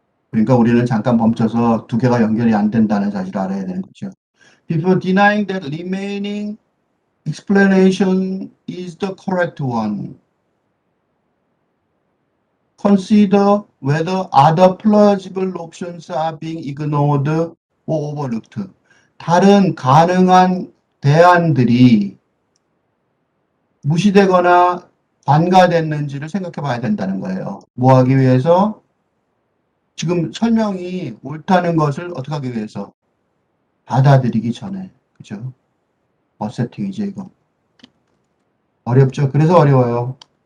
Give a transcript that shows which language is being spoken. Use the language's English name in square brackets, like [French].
[Korean] 그러니까 우리는 잠깐 멈춰서 두 개가 연결이 안 된다는 사실을 알아야 되는 거죠. [English] Before denying that remaining explanation is the correct one, consider whether other plausible options are being ignored or overlooked. [Korean] 다른 가능한 대안들이 무시되거나 관가됐는지를 생각해 봐야 된다는 거예요. 뭐 하기 위해서? 지금 설명이 옳다는 것을 어떻게 하기 위해서? 받아들이기 전에. 그죠? 어세팅이죠, 이거. 어렵죠? 그래서 어려워요.